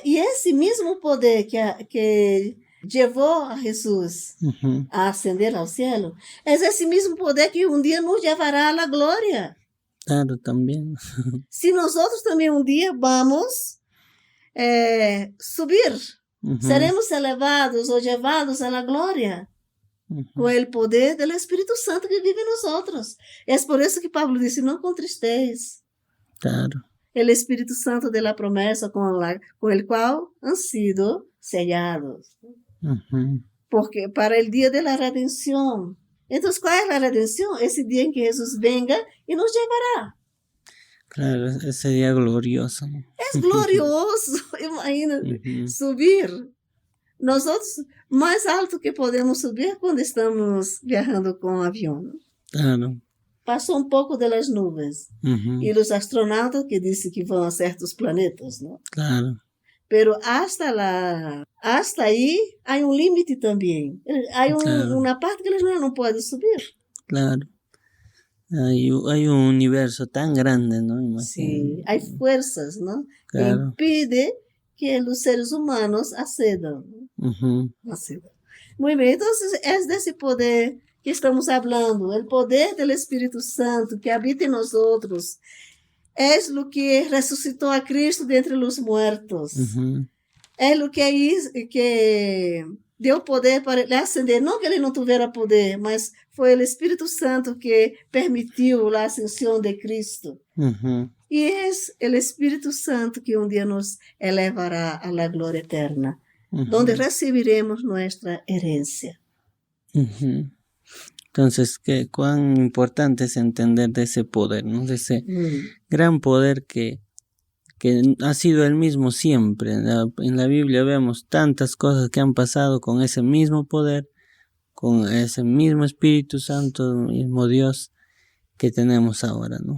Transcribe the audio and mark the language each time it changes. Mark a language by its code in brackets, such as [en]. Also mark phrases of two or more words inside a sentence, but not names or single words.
[es] Y ese mismo poder que llevó a Jesús a ascender al cielo, es ese mismo poder que un día nos llevará a la gloria. Claro, también. Si nosotros también un día vamos subir, seremos elevados o llevados a la gloria. [pt] Com o poder do Espírito Santo que vive em nós. É por isso que Pablo disse, não contristeis. Claro. O Espírito Santo de la promessa com o qual [es] han sido sellados. [pt] Porque para o dia de la redenção. Então, qual é a redenção? Esse dia em que Jesus venga e nos levará. [es] Claro, ese día glorioso. [pt] É glorioso. Imagina subir. Nós mais alto que podemos subir quando estamos viajando com avião. Claro. Passou pouco das nuvens. E os astronautas que dizem que vão a certos planetas, não? Claro. [es] Pero hasta [pt] aí há limite também. Há claro. Uma parte que eles não podem subir. Claro. [es] Hay un universo tan grande, ¿no? Imagínate. Sí, hay fuerzas, ¿no? Claro. Que impide que los seres humanos accedan. Muy bien, entonces es de ese poder que estamos hablando, el poder del Espíritu Santo que habita en nosotros. Es lo que resucitó a Cristo de entre los muertos. Es lo que dio poder para ele ascender. [pt] Não que ele não tivera poder, mas foi o Espírito Santo que permitiu a ascensão de Cristo. E é o Espírito Santo que dia nos elevará a la glória eterna, [es] donde recibiremos nuestra herencia. Entonces, cuán importante es entender de ese poder, ¿no? De ese gran poder que ha sido el mismo siempre. En la Biblia vemos tantas cosas que han pasado con ese mismo poder, con ese mismo Espíritu Santo, el mismo Dios que tenemos ahora, ¿no?